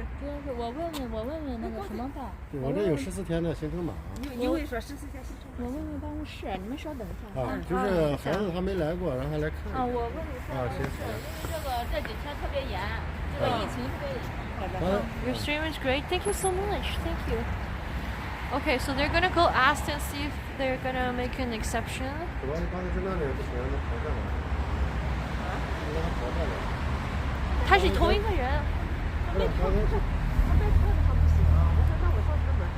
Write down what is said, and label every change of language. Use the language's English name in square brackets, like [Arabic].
[Chinese] 主要是我问问那个什么吧。我这有14天的行程码。你会说14天行程码？我问问办公室，你们稍等一下。就是孩子还没来过，让他来看。我问一下。行。因为这几天特别严，这个疫情特别严。好的。 [English] Your stream is great. Thank you so much. Thank you. Okay, so they're gonna go ask and see if they're gonna make an exception. [Chinese] 主要是刚才是那里不行，那跑下来。让他跑下来。他是同一个人。他没车的话不行啊！我说那我上车。